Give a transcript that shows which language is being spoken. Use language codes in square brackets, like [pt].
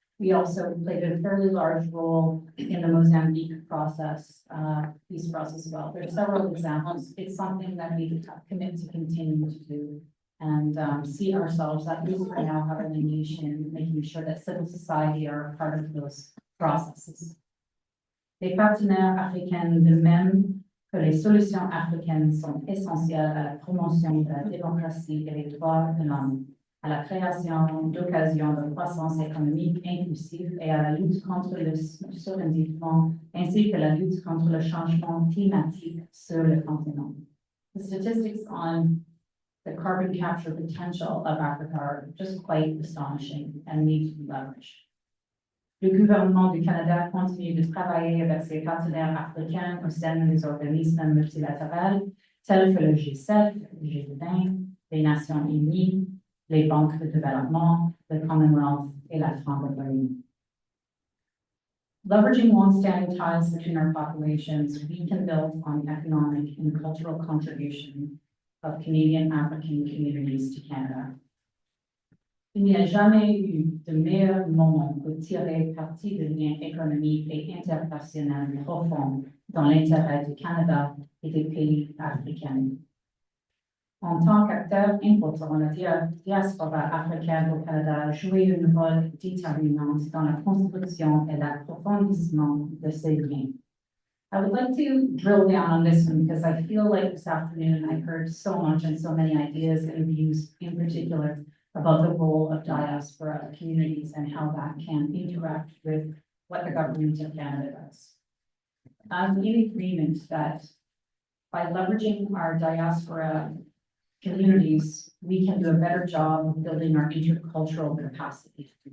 [en] We also played a fairly large role in the Mozambique process, peace process as well. There are several examples. It's something that we commit to continue to do and see ourselves, at least for now, having a nation, making sure that civil society are a part of those processes. [fr] Les partenaires africains de même que les solutions africaines sont essentielles à la promotion de la démocratie et des droits de l'homme, à la création d'occasions de croissance économique inclusive et à la lutte contre le surendettement, ainsi que la lutte contre le changement climatique sur le continent. [en] The statistics on the carbon capture potential of Africa are just quite astonishing and need to be leveraged. [fr] Le gouvernement du Canada continue de travailler avec ses partenaires africains au sein des organismes multilatéraux tels que le G7, le G20, les Nations Unies, les banques de développement, le Commonwealth et la francophonie. [en] Leveraging long-standing ties between our populations, we can build on the economic and cultural contribution of Canadian African communities to Canada. [fr] Il n'y a jamais eu de meilleur moment pour tirer parti de liens économiques et internationaux profonds dans l'intérêt du Canada et des pays africains. En tant qu'acteur important, la diaspora africaine au Canada a joué un rôle déterminant dans la construction et l'approfondissement de ces liens. [en] I would like to drill down on this one because I feel like this afternoon I heard so much and so many ideas and views in particular about the role of diaspora communities and how that can interact with what the government of Canada does. I'm in agreement that by leveraging our diaspora communities, we can do a better job of building our intercultural capacity.